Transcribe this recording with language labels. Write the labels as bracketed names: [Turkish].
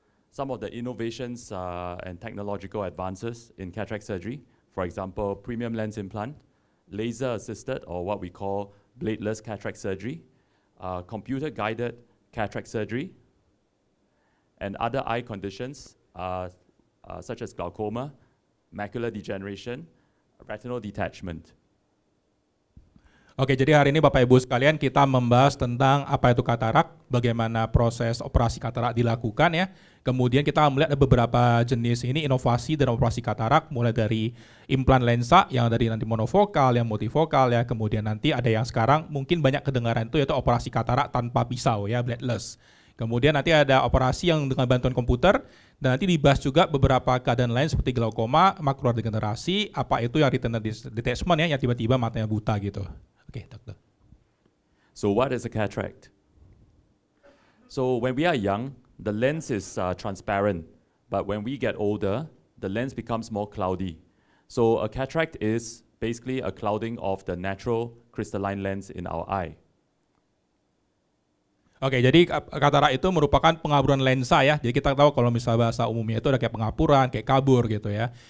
[English] Some of the innovations and technological advances in cataract surgery, for example, premium lens implant, laser-assisted or what we call bladeless cataract surgery, computer-guided cataract surgery, and other eye conditions such as glaucoma, macular degeneration, retinal detachment. [Indonesian] Oke, jadi hari ini Bapak Ibu sekalian kita membahas tentang apa itu katarak, bagaimana proses operasi katarak dilakukan ya. Kemudian kita melihat ada beberapa jenis ini inovasi dan operasi katarak, mulai dari implan lensa yang dari nanti monofokal, yang multifokal ya. Kemudian nanti ada yang sekarang mungkin banyak kedengaran itu yaitu operasi katarak tanpa pisau ya, bladeless. Kemudian nanti ada operasi yang dengan bantuan komputer, dan nanti dibahas juga beberapa keadaan lain seperti glaukoma, makular degenerasi, apa itu yang retinal detachment ya, yang tiba-tiba matanya buta gitu. Oke, dokter. [English] So what is a cataract? So when we are young, the lens is transparent, but when we get older, the lens becomes more cloudy. So a cataract is basically a clouding of the natural crystalline lens in our eye. [Indonesian] Oke, jadi katarak itu merupakan pengaburan lensa ya. Jadi kita tahu kalau misalnya bahasa umumnya itu ada kayak pengapuran, kayak kabur gitu ya.